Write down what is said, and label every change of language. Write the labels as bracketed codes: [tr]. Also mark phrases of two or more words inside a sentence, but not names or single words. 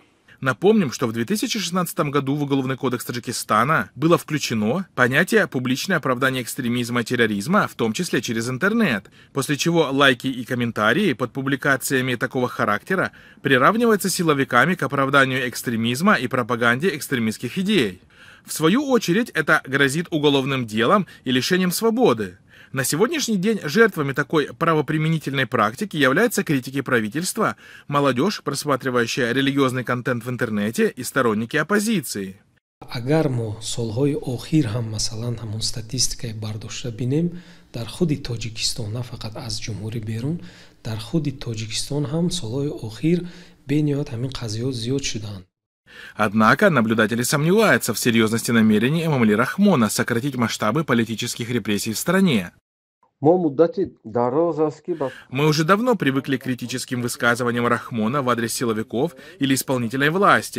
[ru] Напомним, что в 2016 году в Уголовный кодекс Таджикистана было включено понятие «публичное оправдание экстремизма и терроризма», в том числе через интернет, после чего лайки и комментарии под публикациями такого характера приравниваются силовиками к оправданию экстремизма и пропаганде экстремистских идей. В свою очередь, это грозит уголовным делом и лишением свободы. На сегодняшний день жертвами такой правоприменительной практики являются критики правительства, молодежь, просматривающая религиозный контент в интернете, и сторонники оппозиции. [tg] Агар мо солҳои охир ҳам масалан ҳамон статистикаи бардошта бинем дар худи Тоҷикистон, на фақат аз ҷумҳури берун, дар худи Тоҷикистон ҳам солҳои охир бениҳоят ҳамин қазиёт зиёд шудаанд. [ru] Однако наблюдатели сомневаются в серьезности намерений Эмомали Рахмона сократить масштабы политических репрессий в стране. Мы уже давно привыкли к критическим высказываниям Рахмона в адрес силовиков или исполнительной власти.